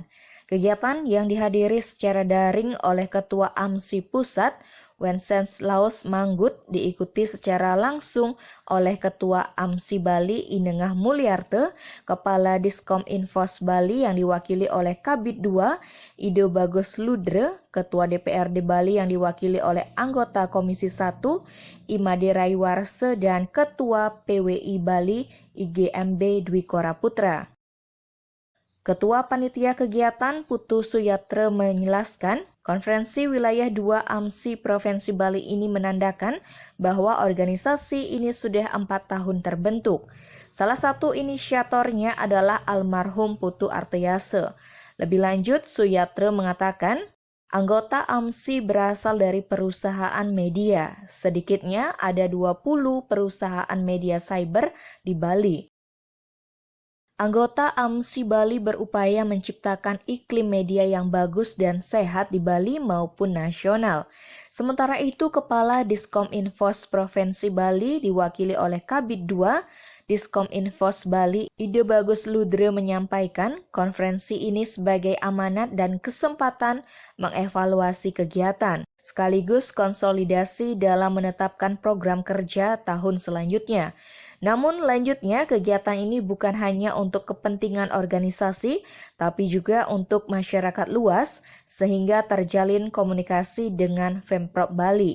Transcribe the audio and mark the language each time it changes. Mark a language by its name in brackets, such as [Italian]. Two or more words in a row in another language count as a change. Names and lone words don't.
[Indonesian] Kegiatan yang dihadiri secara daring oleh Ketua AMSI Pusat, Wenceslaus Manggut, diikuti secara langsung oleh Ketua AMSI Bali Inengah Mulyarte, Kepala Diskominfos Bali yang diwakili oleh Kabid 2 Ido Bagus Ludre, Ketua DPRD Bali yang diwakili oleh anggota Komisi 1 Imade Raiwarse dan Ketua PWI Bali IGMB Dwi Koraputra. Ketua Panitia Kegiatan Putu Suyatre menjelaskan, Konferensi Wilayah 2 AMSI Provinsi Bali ini menandakan bahwa organisasi ini sudah 4 tahun terbentuk. Salah satu inisiatornya adalah almarhum Putu Arteyase. Lebih lanjut, Suyatre mengatakan, anggota AMSI berasal dari perusahaan media. Sedikitnya ada 20 perusahaan media cyber di Bali. Anggota AMSI Bali berupaya menciptakan iklim media yang bagus dan sehat di Bali maupun nasional. Sementara itu, Kepala Diskominfos Provinsi Bali diwakili oleh Kabid 2 Diskominfos Bali Ido Bagus Ludre menyampaikan konferensi ini sebagai amanat dan kesempatan mengevaluasi kegiatan, sekaligus konsolidasi dalam menetapkan program kerja tahun selanjutnya. Namun lanjutnya kegiatan ini bukan hanya untuk kepentingan organisasi, tapi juga untuk masyarakat luas sehingga terjalin komunikasi dengan Pemprov Bali.